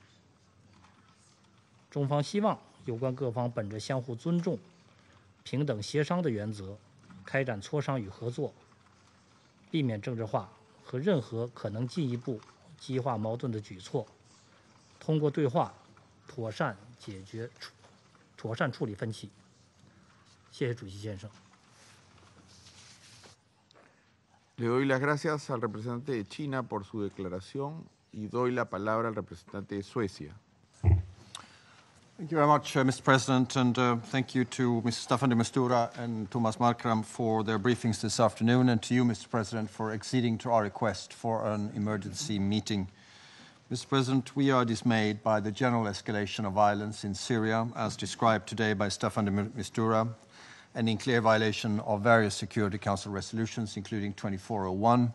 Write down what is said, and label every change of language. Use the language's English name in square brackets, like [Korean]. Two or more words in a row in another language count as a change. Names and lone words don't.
[Chinese] 中方希望有关各方本着相互尊重、平等协商的原则，开展磋商与合作，避免政治化和任何可能进一步激化矛盾的举措，通过对话妥善处理分歧。谢谢主席先生。 [Spanish] Le doy las gracias al representante de China por su declaración y doy la palabra al representante de Suecia. [English] Thank you very much, Mr. President, and thank you to Mr. Staffan de Mistura and Thomas Markram for their briefings this afternoon, and to you, Mr. President, for acceding to our request for an emergency meeting. Mr. President, we are dismayed by the general escalation of violence in Syria, as described today by Staffan de Mistura, and in clear violation of various Security Council resolutions, including 2401.